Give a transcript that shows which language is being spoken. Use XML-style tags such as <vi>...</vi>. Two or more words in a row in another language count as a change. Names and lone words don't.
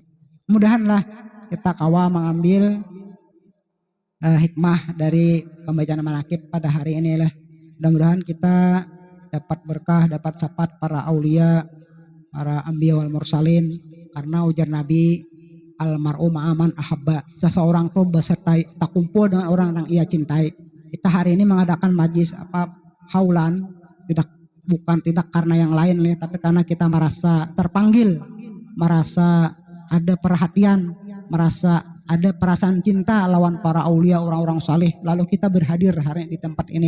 <bjn>Mudahan lah kita kawa mengambil hikmah dari pembacaan manaqib pada hari ini lah.</bjn> <id>Mudah-mudahan kita dapat berkah, dapat syafaat para aulia, para</id> <ar>anbiya wal mursalin,</ar> <id>karena ujar Nabi</id> <ar>almar'u ma'aman ahabba,</ar> <id>seseorang tuh besertai tak kumpul dengan orang yang ia cintai. Kita hari ini mengadakan majlis haulan tidak karena yang lain nih, tapi karena kita merasa terpanggil, merasa ada perhatian, merasa ada perasaan cinta lawan para aulia orang-orang saleh, lalu kita berhadir hari di tempat ini.</id>